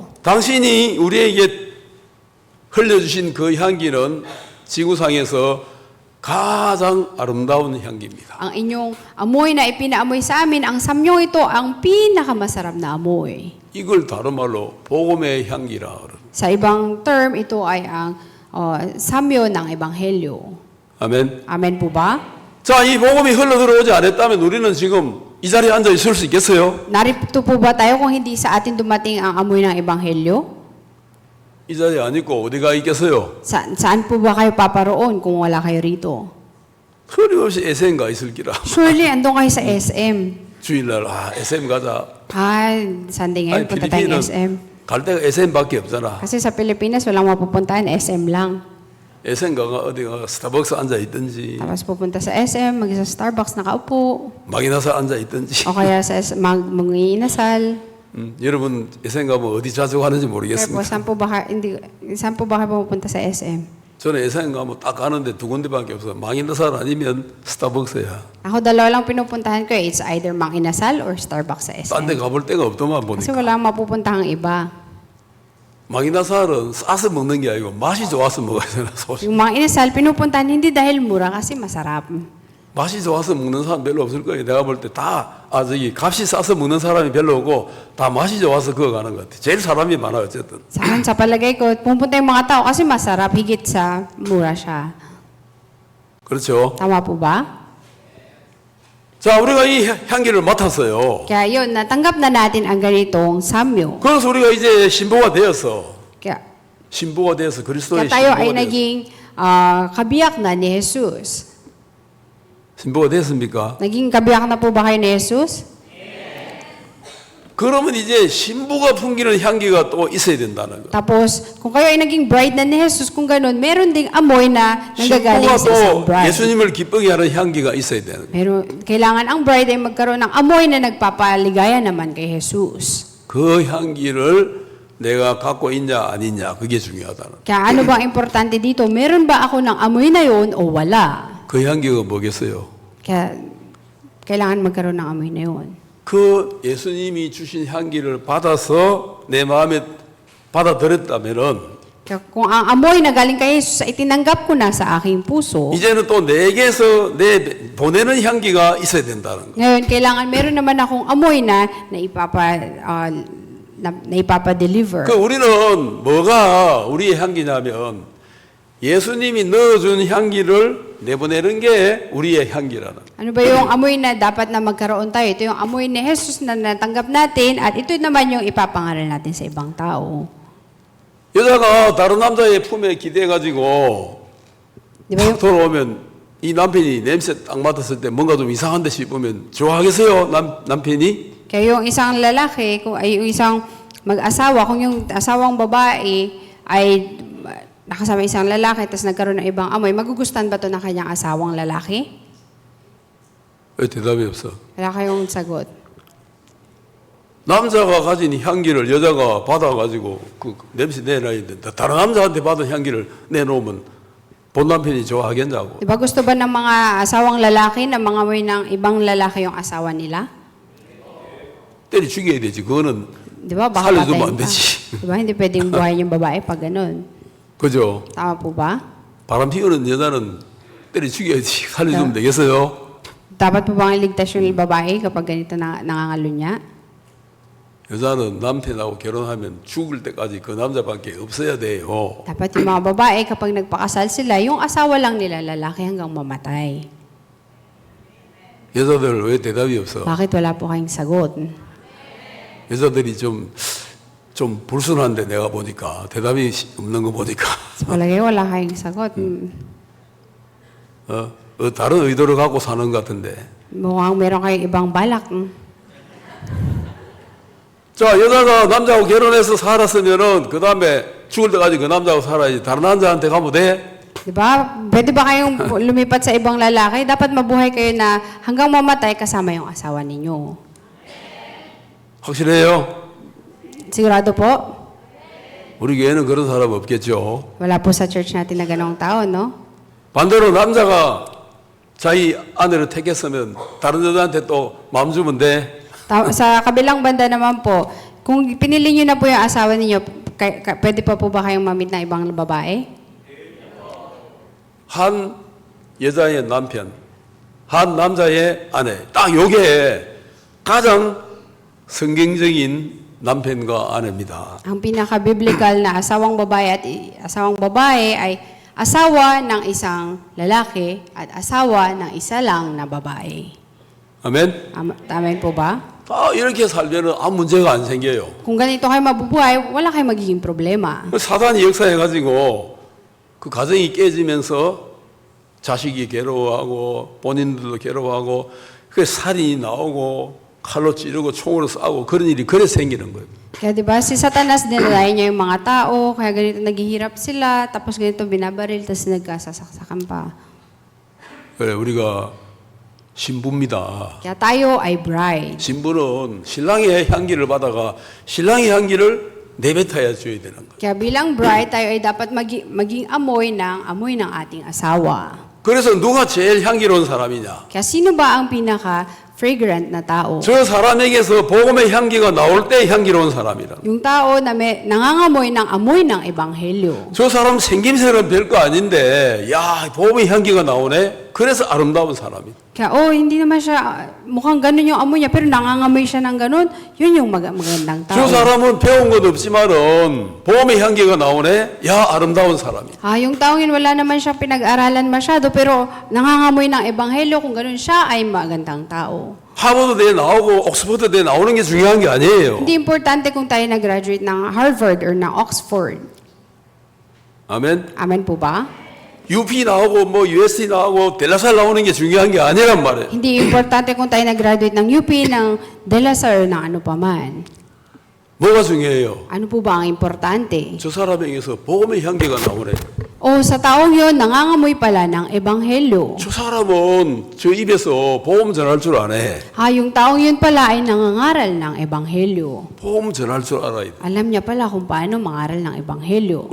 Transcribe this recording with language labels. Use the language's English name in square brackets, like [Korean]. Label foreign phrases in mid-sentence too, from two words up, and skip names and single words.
[Korean] 당신이 우리에게 흘려주신 그 향기는 지구상에서 가장 아름다운 향기입니다. [Filipino] Ang inyong amoy na ipinaamoy sa amin, ang samyo ito ang pinakamasarap na amoy. [Korean] 이걸 다른 말로 복음의 향기라 그럽니다. [Filipino] Sa ibang term, ito ay ang samyo ng Ebanghelyo. [Korean] 아멘. [Filipino] Amen po ba? [Korean] 자, 이 복음이 흘러 들어오지 않았다면 우리는 지금 이 자리에 앉아 있을 수 있겠어요? [Filipino] Narito po ba tayo kung hindi sa atin dumating ang amoy ng Ebanghelyo? [Korean] 이 자리에 안 있고 어디가 있겠어요? [Filipino] Saan po ba kayo paparoon kung wala kayo rito? [Korean] 틀림없이 SM가 있을 기라. [Filipino] Surely, andun kayo sa SM. [Korean] 주일날 SM 가자. [Filipino] Sunday ngayon, punta tayong SM. [Korean] 갈 데가 SM밖에 없잖아. [Filipino] Kasi sa Pilipinas, walang mapupuntahan, SM lang. [Korean] SM 가가 어디가 스타벅스 앉아 있든지 [Filipino] Tapos pupunta sa SM, sa Starbucks nakaupo, [Korean] 마기나사 앉아 있든지. [Filipino] o kaya sa mag-iinasal. [Korean] 여러분 SM 가면 어디 자주 가는지 [Filipino] Kaya po, [Korean] 모르겠습니다. [Filipino] saan po ba kayo pupunta sa SM? [Korean] 저는 SM 가면 딱 가는데 두 군데밖에 없어. 마기나살 아니면 스타벅스야. [Filipino] Ako, dalawa lang pinupuntahan ko. [English] It's either Mang Inasal or Starbucks [Filipino] sa [Korean] 딴 데 SM. 가볼 데가 없더만 [Filipino] Kasi [Korean] 보니까. [Filipino] wala mapupuntahang iba. [Korean] 망이나살은 싸서 먹는 게 아니고 맛이 좋아서 먹어야 되나 소식. Yung mga inasal, pinupuntahan hindi dahil mura kasi masarap. 맛이 좋아서 먹는 사람 별로 없을 거예요. 내가 볼 때 저기 값이 싸서 먹는 사람이 별로 없고 다 맛이 좋아서 그거 가는 것 같아. 제일 사람이 많아 어쨌든. [Filipino] Sa akin, sa palagay ko, pumunta yung mga tao kasi masarap higit sa mura siya. [Korean] 그렇죠. [Filipino] Tama po ba? [Korean] 자, 우리가 이 향기를 맡았어요. [Filipino] Kaya yun, natanggap na natin ang ganitong samyo. [Korean] 그래서 우리가 이제 신부가 되어서 [Filipino] Kaya [Korean] 그리스도의 [Filipino] tayo ay [Korean] 신부가 되어서 [Filipino] naging kabiyak na ni Jesus. [Korean] 신부가 됐습니까? [Filipino] Naging kabiyak na po ba kayo ni Jesus? [Korean] 그러면 이제 신부가 풍기는 향기가 또 있어야 된다는 거. [Filipino] Tapos, kung kayo ay naging bride na ni Jesus, kung ganun, meron ding amoy na nanggagaling [Korean] 신부가 [Filipino] sa isang [Korean] 또 [Filipino] bride. [Korean] 예수님을 기쁘게 하는 향기가 있어야 되는 거. [Filipino] Pero kailangan ang bride ay magkaroon ng amoy na nagpapaligaya naman kay Jesus. [Korean] 그 향기를 내가 갖고 있냐 아니냐 그게 중요하다는. [Filipino] Kaya ano ba ang importante dito? Meron ba ako ng amoy na yon o wala? [Korean] 그 향기가 뭐겠어요? [Filipino] Kaya kailangan magkaroon ng amoy na yon. [Korean] 그 예수님이 주신 향기를 받아서 내 마음에 받아들였다면은 [Filipino] Kaya kung ang amoy na galing kay Jesus ay tinanggap ko na sa aking puso, [Korean] 이제는 또 내게서 내 보내는 향기가 있어야 된다는 거. [Filipino] ngayon kailangan meron naman akong amoy na ipapa-deliver. [Korean] 그 우리는 뭐가 우리의 향기냐면 예수님이 넣어준 향기를 내보내는 게 우리의 향기라는. [Filipino] Ano ba yung amoy na dapat na magkaroon tayo? Ito yung amoy ni Jesus na natanggap natin at ito naman yung ipapangaral natin sa ibang tao. [Korean] 여자가 다른 남자의 품에 기대가지고 [Filipino] Di ba yung, [Korean] 돌아오면 이 남편이 냄새 딱 맡았을 때 뭔가 좀 이상한 데 싶으면 좋아하겠어요? 남편이? [Filipino] kaya yung isang lalaki, kung ay yung isang mag-asawa, kung yung asawang babae ay nakasama isang lalaki tapos nagkaroon ng ibang amoy, magugustuhan ba ito ng kanyang asawang lalaki? [Korean] 왜 대답이 없어? [Filipino] Wala kayong sagot. [Korean] 남자가 가진 향기를 여자가 받아가지고 그 냄새 내놔야 된다. 다른 남자한테 받은 향기를 내놓으면 본 남편이 좋아하겠냐고. [Filipino] Di ba gusto ba ng mga asawang lalaki na mga amoy ng ibang lalaki yung asawa nila? [Korean] 때려 죽여야 되지. 그거는 [Filipino] Di ba? Baka [Korean] 살려주면 [Filipino] patayin [Korean] 안 [Filipino] pa. [Korean] 되지. [Filipino] Di ba? Hindi pwedeng buhayin yung babae pag ganun. [Korean] 그죠? [Filipino] Tama po ba? [Korean] 바람 피우는 여자는 때려 죽여야지. 살려주면 되겠어요? [Filipino] Dapat po bang iligtas yung babae kapag ganito na nangangalo niya? [Korean] 여자는 남편하고 결혼하면 죽을 때까지 그 남자밖에 없어야 돼요. [Filipino] Dapat yung mga babae kapag nagpakasal sila, yung asawa lang nila lalaki hanggang mamatay. [Korean] 여자들 왜 대답이 없어? [Filipino] Bakit wala po kayong sagot? [Korean] 여자들이 좀 불순한데 내가 보니까 대답이 없는 거 보니까 [Filipino] Sa palagay, wala kayong sagot. [Korean] 다른 의도를 갖고 사는 것 같은데. [Filipino] Mukhang meron kayong ibang balak. [Korean] 자, 여자가 남자하고 결혼해서 살았으면은 그 다음에 죽을 때까지 그 남자하고 살아야지. 다른 남자한테 가면 돼? [Filipino] Di ba? Pwede ba kayong lumipat sa ibang lalaki? Dapat mabuhay kayo na hanggang mamatay kasama yung asawa ninyo. [Korean] 확실해요? [Filipino] Sigurado po? [Korean] 우리 교회는 그런 사람 없겠죠. [Filipino] Wala po sa church natin na ganong tao, no? [Korean] 반대로 남자가 자기 아내를 택했으면 다른 여자한테 또 마음 주면 돼. [Filipino] Sa kabilang banda naman po, kung pinili nyo na po yung asawa ninyo, pwede pa po ba kayong mamit na ibang babae? [Korean] 한 여자의 남편, 한 남자의 아내. 딱 요게 가장 성경적인 남편과 아내입니다. [Filipino] Ang pinaka-biblical na asawang babae at asawang babae ay asawa ng isang lalaki at asawa ng isa lang na babae. [Korean] 아멘? [Filipino] Tama po ba? [Korean] 다 이렇게 살면 아무 문제가 안 생겨요. [Filipino] Kung ganito kayo mabubuhay, wala kayong magiging problema. [Korean] 사단이 역사해가지고 그 가정이 깨지면서 자식이 괴로워하고 본인들도 괴로워하고 그 살인이 나오고 칼로 찌르고 총으로 싸우고 그런 일이 그래 생기는 거예요. [Filipino] Kaya diba, si Satanas dinalayan niya yung mga tao, kaya ganito naghihirap sila, tapos ganito binabaril, tapos nagkasasaksakan pa. [Korean] 그래 우리가 신부입니다. [Filipino] Kaya tayo ay bride. [Korean] 신부는 신랑의 향기를 받아가 신랑의 향기를 내뱉어야 줘야 되는 거예요. [Filipino] Kaya bilang bride, tayo ay dapat maging amoy ng ating asawa. [Korean] 그래서 누가 제일 향기로운 사람이냐? [Filipino] Kaya sino ba ang pinaka fragrant na tao. [Korean] 저 사람에게서 복음의 향기가 나올 때 향기로운 사람이라. [Filipino] Yung tao na may nangangamoy ng amoy ng ebanghelyo. [Korean] 저 사람 생김새는 별거 아닌데 야 복음의 향기가 나오네. 그래서 아름다운 사람이다. [Filipino] Kaya, hindi naman siya, mukhang ganun yung amoy niya, pero nangangamoy siya ng ganun, yun yung magandang tao. [Korean] 저 사람은 배운 것 없지만은 복음의 향기가 나오네. 야 아름다운 사람이다. [Filipino] Yung taong yun, wala naman siya pinag-aralan masyado, pero nangangamoy ng ebanghelyo, kung ganun siya, ay magandang tao. [Korean] 하버드대 나오고 옥스퍼드대 나오는 게 중요한 게 아니에요. [Filipino] Hindi importante kung tayo nag-graduate ng Harvard or ng Oxford. [Korean] 아멘. [Filipino] Amen po ba? [Korean] UP 나오고 뭐 USC 나오고 델라살 나오는 게 중요한 게 아니란 말이에요. [Filipino] Hindi importante kung tayo nag-graduate ng UP, ng De La Salle, ng ano pa man. [Korean] 뭐가 중요해요? [Filipino] Ano po ba ang importante? [Korean] 저 사람에게서 복음의 향기가 나오네. [Filipino] O sa taong yun, nangangamoy pala ng ebanghelyo. [Korean] 저 사람은 저 입에서 복음 전할 줄 아네. [Filipino] Yung taong yun pala ay nangangaral ng ebanghelyo. [Korean] 복음 전할 줄 알아야 돼. [Filipino] Alam niya pala kung paano mangaral ng ebanghelyo.